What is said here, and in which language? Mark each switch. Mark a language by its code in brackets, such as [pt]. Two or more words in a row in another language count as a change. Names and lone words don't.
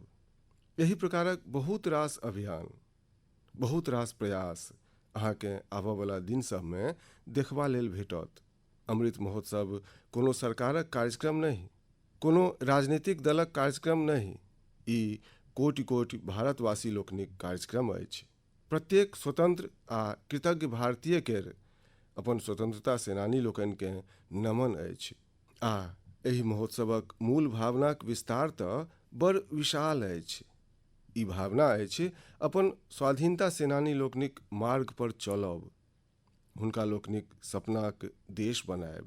[mai] एहि प्रकारक बहुत रास अभियान, बहुत रास प्रयास अहाँकेँ आबयवला दिन सभमे देखबा लेल भेटत। अमृत महोत्सव कोनो सरकारक कार्यक्रम नहि, कोनो राजनीतिक दलक कार्यक्रम नहि, ई कोटि कोटि भारतवासी लोकनिक कार्यक्रम अछि। प्रत्येक स्वतंत्र आ कृतज्ञ भारतीय केर अपन स्वतंत्रता सेनानी लोकनिकेँ नमन अछि। एहि महोत्सवक मूल भावनाक विस्तार तऽ बड़ विशाल अछि। ई भावना अछि अपन स्वाधीनता सेनानी लोकनिक मार्ग पर चलब, हुनका लोकनिक सपनाक देश बनायब।